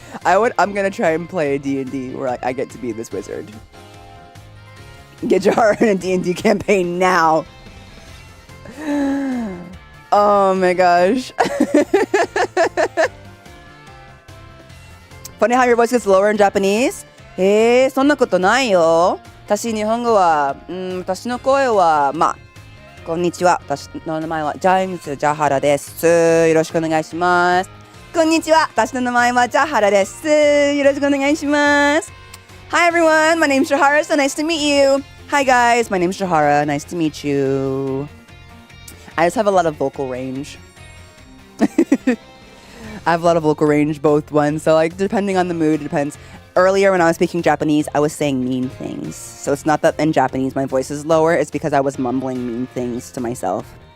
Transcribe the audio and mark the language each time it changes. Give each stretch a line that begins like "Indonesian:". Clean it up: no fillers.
English: I'm gonna try and play a D&D where I get to be this wizard. Get Jahara in a D&D campaign now. Oh my gosh. Funny how your voice gets lower in Japanese?
Japanese: そんなことないよ。私日本語は、私の声はこんにちは。私の名前はジャハラです。よろしくお願いします。こんにちは。私の名前はジャハラです。よろしくお願いします。
English: Hi everyone, my name's Jahara, so nice to meet you. Hi guys, my name's Jahara, nice to meet you. I just have a lot of vocal range. I have a lot of vocal range, both ones. So like depending on the mood, it depends. Earlier when I was speaking Japanese, I was saying mean things. So it's not that in Japanese my voice is lower, it's because I was mumbling mean things to myself.